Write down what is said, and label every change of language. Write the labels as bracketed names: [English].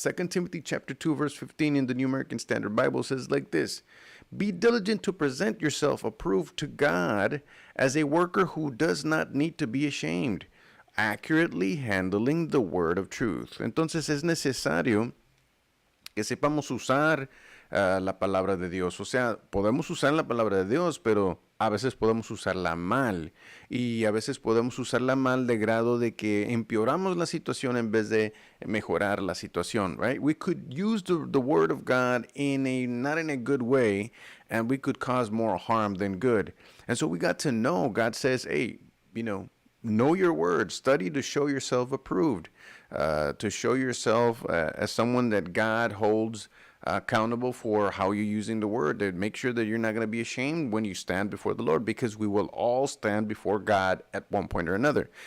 [English] 2 Timothy chapter 2 verse 15 in the New American Standard Bible says like this, be diligent to present yourself approved to God as a worker who does not need to be ashamed, accurately handling the word of truth. [Spanish] Entonces es necesario que sepamos usar la palabra de Dios. O sea, podemos usar la palabra de Dios, pero a veces podemos usarla mal. Y a veces podemos usarla mal de grado de que empeoramos la situación en vez de mejorar la situación, right? [English] We could use the word of God not in a good way, and we could cause more harm than good. And so we got to know, God says, hey, know your word, study to show yourself approved, to show yourself as someone that God holds accountable for how you're using the word, to make sure that you're not going to be ashamed when you stand before the Lord, because we will all stand before God at one point or another.